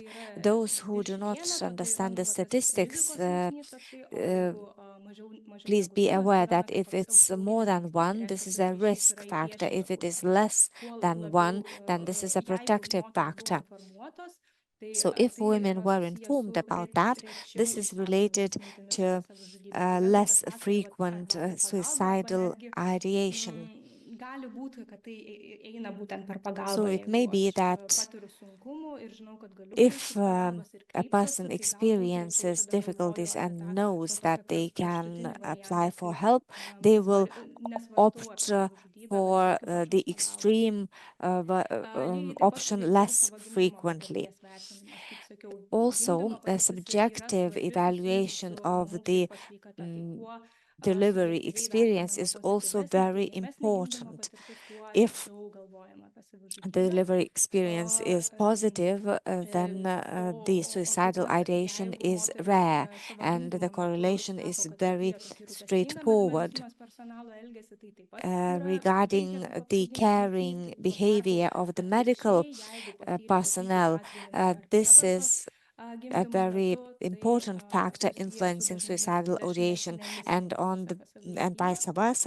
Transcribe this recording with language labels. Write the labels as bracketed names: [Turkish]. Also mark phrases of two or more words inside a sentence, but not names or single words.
[English] Those who do not understand the statistics, please be aware that if it's more than one, this is a risk factor. If it is less than one, then this is a protective factor. So if women were informed about that, this is related to less frequent suicidal ideation. [Lithuanian] gali būti, kad tai eina būtent per pagalbą. [English] So it may be that [Lithuanian] patiriu sunkumų ir žinau, kad galiu [English] if [Lithuanian] kreiptis pagalbos ir [English] a [Lithuanian] kreipsiuosi, [English] person [Lithuanian] tai galbūt ir [English] experiences [Lithuanian] tada [English] difficulties [Lithuanian] galvoju apie [English] and [Lithuanian] tą [English] knows that [Lithuanian] tokį [English] they can [Lithuanian] kraštutinį [English] apply [Lithuanian] variantą, [English] for [Lithuanian] kai, [English] help, they will [Lithuanian] nesvarstau [English] opt [Lithuanian] apie savižudybę, bet [English] for [Lithuanian] siekiu [English] the [Lithuanian] pačios pagalbos. [English] extreme [Lithuanian] Lygiai taip pat [English] option [Lithuanian] subjektyvus [English] less [Lithuanian] savo gimdymo [English] frequently. [Lithuanian] patirties vertinimas, kaip sakiau, [English] Also, [Lithuanian] gimdymo [English] a [Lithuanian] patirtis irgi yra [English] subjective [Lithuanian] svarbi, susijusi [English] evaluation [Lithuanian] su [English] of [Lithuanian] mamų [English] the [Lithuanian] psichikos sveikata. Tai kuo [English] delivery [Lithuanian] subjektyviai [English] experience [Lithuanian] vertinama [English] is also [Lithuanian] pozityvesnė, [English] very [Lithuanian] teigiamesnė gimdymo [English] important. [Lithuanian] patirtis, tuo [English] If [Lithuanian] rečiau galvojama apie [English] the [Lithuanian] savižudybę. [English] delivery experience is positive, then the suicidal ideation is rare, and the correlation is very straightforward. Regarding the caring behavior of the medical personnel, this is a very important factor influencing suicidal ideation, and vice versa.